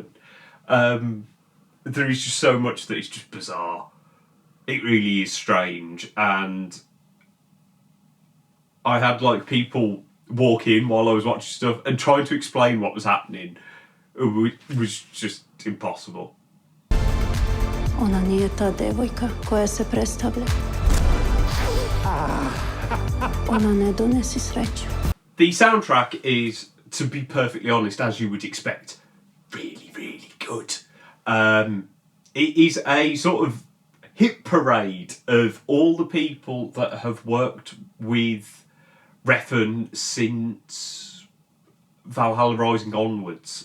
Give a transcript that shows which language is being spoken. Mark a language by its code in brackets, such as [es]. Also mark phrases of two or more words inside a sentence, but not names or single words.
[en] There is just so much that is just bizarre. It really is strange, and I had like people walk in while I was watching stuff and trying to explain what was happening. It was just impossible. [sr] Ona nije ta devojka koja se predstavlja. Ona ne donesi sreću. [en] The soundtrack is, to be perfectly honest, as you would expect, really, really good. It is a sort of hit parade of all the people that have worked with Refn since Valhalla Rising onwards.